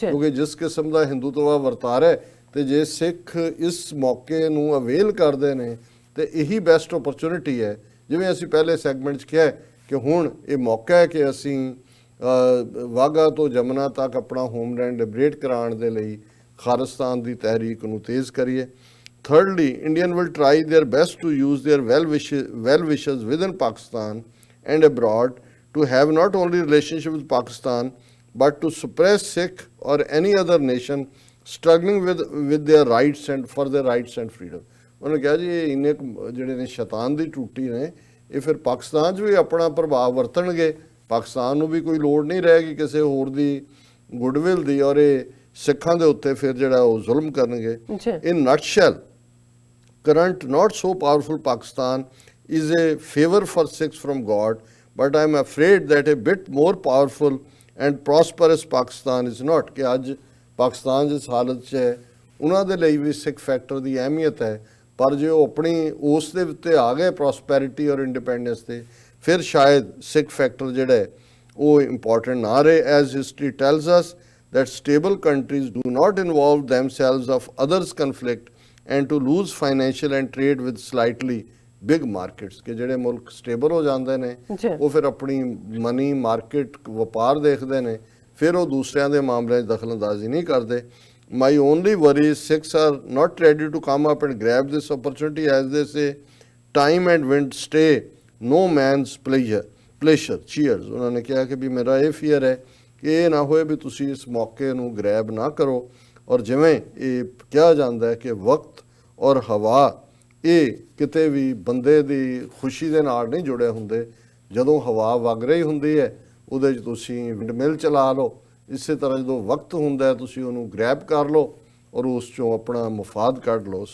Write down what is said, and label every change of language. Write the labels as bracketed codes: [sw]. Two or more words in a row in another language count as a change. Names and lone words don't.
[pa] ਕਿਉਂਕਿ ਜਿਸ ਕਿਸਮ ਦਾ ਹਿੰਦੂਤਵਾ ਵਰਤਾਰਾ ਹੈ, ਤੇ ਜੇ ਸਿੱਖ ਇਸ ਮੌਕੇ ਨੂੰ ਅਵੇਲ ਕਰਦੇ ਨੇ ਤੇ ਇਹੀ [en] best opportunity [pa] ਹੈ। ਜਿਵੇਂ ਅਸੀਂ ਪਹਿਲੇ ਸੈਗਮੈਂਟ 'ਚ ਕਿਹਾ ਕਿ ਹੁਣ ਇਹ ਮੌਕਾ ਹੈ ਕਿ ਅਸੀਂ ਵਾਹਗਾ ਤੋਂ ਜਮਨਾ ਤੱਕ ਆਪਣਾ ਹੋਮਲੈਂਡ ਲਿਬਰੇਟ ਕਰਾਉਣ ਦੇ ਲਈ ਖਾਲਿਸਤਾਨ ਦੀ ਤਹਿਰੀਕ ਨੂੰ ਤੇਜ਼ ਕਰੀਏ। [en] Thirdly, Indian will try their best to use their well wishers within Pakistan and abroad to have not only relationship with Pakistan but to suppress Sikh or any other nation struggling with their rights and for their rights and freedom. [pa] ਉਹਨੇ ਕਿਹਾ ਜੀ ਇਹ ਇੰਨੇ ਜਿਹੜੇ ਨੇ ਸ਼ੈਤਾਨ ਦੀ ਟੂਟੀ ਨੇ, ਇਹ ਫਿਰ ਪਾਕਿਸਤਾਨ 'ਚ ਵੀ ਆਪਣਾ ਪ੍ਰਭਾਵ ਵਰਤਣਗੇ। ਪਾਕਿਸਤਾਨ ਨੂੰ ਵੀ ਕੋਈ ਲੋੜ ਨਹੀਂ ਰਹੇਗੀ ਕਿਸੇ ਹੋਰ ਦੀ ਗੁੱਡਵਿਲ ਦੀ, ਔਰ ਇਹ ਸਿੱਖਾਂ ਦੇ ਉੱਤੇ ਫਿਰ ਜਿਹੜਾ ਉਹ ਜ਼ੁਲਮ ਕਰਨਗੇ। [en] In nutshell, current not so powerful Pakistan is a favor for Sikhs from God, but I am afraid that a bit more powerful and prosperous Pakistan is not। [pa] कि ਅੱਜ ਪਾਕਿਸਤਾਨ ਜਿਸ ਹਾਲਤ 'ਚ ਹੈ ਉਹਨਾਂ ਦੇ ਲਈ ਵੀ ਸਿੱਖ ਫੈਕਟਰ ਦੀ ਅਹਿਮੀਅਤ ਹੈ, ਪਰ ਜੇ ਉਹ ਆਪਣੀ ਉਸ ਦੇ ਉੱਤੇ ਆ ਗਏ ਪ੍ਰੋਸਪੈਰਿਟੀ ਔਰ ਇੰਡੀਪੈਂਡੈਂਸ ਤੇ, ਫਿਰ ਸ਼ਾਇਦ ਸਿੱਖ ਫੈਕਟਰ ਜਿਹੜਾ ਹੈ ਉਹ ਇੰਪੋਰਟੈਂਟ ਨਾ ਰਹੇ। [en] As history tells us that stable countries do not involve themselves of others' conflict and to lose financial and trade with slightly big markets। [pa] ਕਿ ਜਿਹੜੇ ਮੁਲਕ ਸਟੇਬਲ ਹੋ ਜਾਂਦੇ ਨੇ ਉਹ ਫਿਰ ਆਪਣੀ [en] money market [pa] ਵਪਾਰ ਦੇਖਦੇ ਨੇ, ਫਿਰ ਉਹ ਦੂਸਰਿਆਂ ਦੇ ਮਾਮਲਿਆਂ 'ਚ ਦਖਲਅੰਦਾਜ਼ੀ ਨਹੀਂ ਕਰਦੇ। [en] My only worry is Sikhs are not ready to come up and grab this opportunity, as they say, time and wind stay no man's pleasure। Cheers। [pa] ਉਹਨਾਂ ਨੇ ਕਿਹਾ ਕਿ ਵੀ ਮੇਰਾ ਇਹ ਫੀਅਰ ਹੈ ਕਿ ਇਹ ਨਾ ਹੋਏ ਵੀ ਤੁਸੀਂ ਇਸ ਮੌਕੇ ਨੂੰ ਗ੍ਰੈਬ ਨਾ ਕਰੋ, ਔਰ ਜਿਵੇਂ ਇਹ ਕਿਹਾ ਜਾਂਦਾ ਹੈ ਕਿ ਵਕਤ ਔਰ ਹਵਾ ਇਹ ਕਿਤੇ ਵੀ ਬੰਦੇ ਦੀ ਖੁਸ਼ੀ ਦੇ ਨਾਲ ਨਹੀਂ ਜੁੜੇ ਹੁੰਦੇ। ਜਦੋਂ ਹਵਾ ਵਗ ਰਹੀ ਹੁੰਦੀ ਹੈ ਉਹਦੇ 'ਚ ਤੁਸੀਂ ਵਿੰਡਮਿਲ ਚਲਾ ਲਓ, ਇਸੇ ਤਰ੍ਹਾਂ ਜਦੋਂ ਵਕਤ ਹੁੰਦਾ ਤੁਸੀਂ ਉਹਨੂੰ ਗ੍ਰੈਬ ਕਰ ਲਓ ਔਰ ਉਸ 'ਚੋਂ ਆਪਣਾ ਮੁਫਾਦ ਕੱਢ ਲਓ।